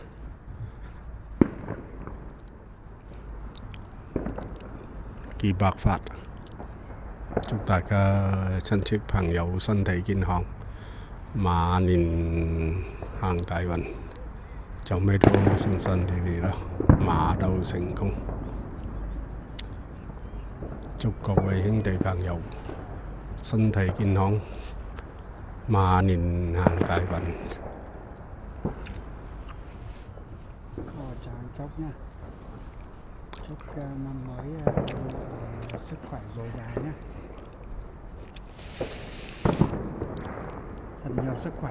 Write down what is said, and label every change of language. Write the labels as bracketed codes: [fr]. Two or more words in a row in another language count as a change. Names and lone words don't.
[yue] 幾百發，祝大家親戚朋友身體健康，馬年行大運，就咩都順順利利啦，馬到成功。祝各位兄弟朋友身體健康，馬年行大運。 [vi] chàng chúc nha, chúc năm mới sức khỏe dồi dào nhé, thật nhiều sức khỏe。